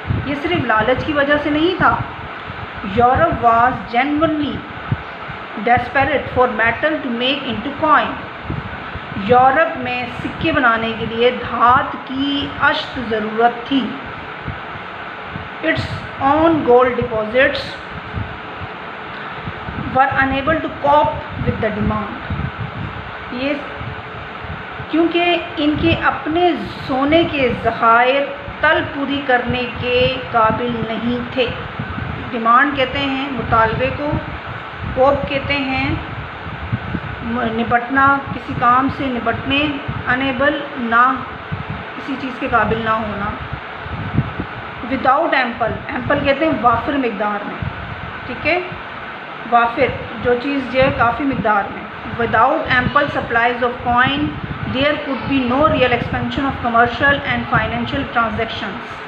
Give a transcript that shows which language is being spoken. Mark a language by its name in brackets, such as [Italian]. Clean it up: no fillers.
[Urdu] یہ صرف لالچ کی وجہ سے نہیں تھا. [English] Europe was genuinely desperate for metal to make into coin. [Urdu] Europe میں سکے بنانے کے لیے دھات کی اشد ضرورت تھی. Its own gold deposits [English] were unable to cope with the demand. [Urdu] یہ کیونکہ ان کے اپنے سونے کے ذخائر طلب پوری کرنے کے قابل نہیں تھے. ڈیمانڈ کہتے ہیں مطالبے کو، کوپ کہتے ہیں نپٹنا، کسی کام سے نپٹنے، انیبل نہ، کسی چیز کے قابل نہ ہونا. وداؤٹ ایمپل کہتے ہیں وافر مقدار میں. ٹھیک ہے، وافر جو چیز جو ہے کافی مقدار میں. [English] Without ample supplies of coin there could be no real expansion of commercial and financial transactions.